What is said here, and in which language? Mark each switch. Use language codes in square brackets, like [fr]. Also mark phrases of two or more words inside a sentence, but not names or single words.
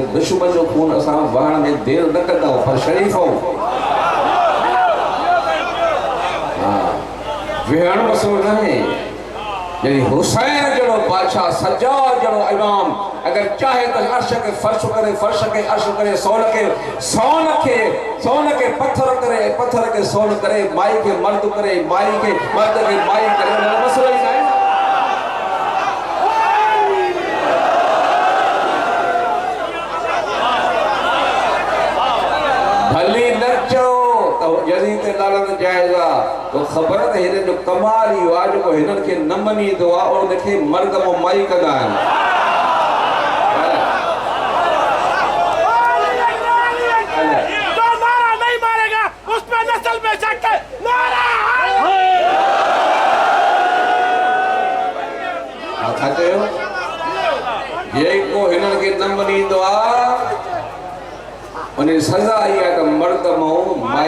[sd] दुश्मन जो खून असां वहण में देरि न कंदा पर शरीफ़ आहियूं। वेहण मसलो न आहे। जॾहिं हुसैन जहिड़ो बादशाह सज्जाद जहिड़ो इमाम अगर चाहे तो अर्श के फर्श करे, फर्श के अर्श करे, सोन के पत्थर करे, पत्थर के सोन करे, माई के मर्द करे, माई के मर्द के माई करे। मसलो ही ना है। भली नचो तो यज़ीद ते लानत जाइज़ आहे। तो ख़बर त हिन जो कमाल इहो आहे जेको हिननि खे न मञींदो आहे और उनखे मर्द माई कंदा आहिनि। [ur] جو نعرہ نہیں مارے گا اس پہ نسل میں شک ہے. [sd] नारा छा चयो? जेको हिननि खे न मञींदो आहे उन सज़ा आई आहे त मर्द माई।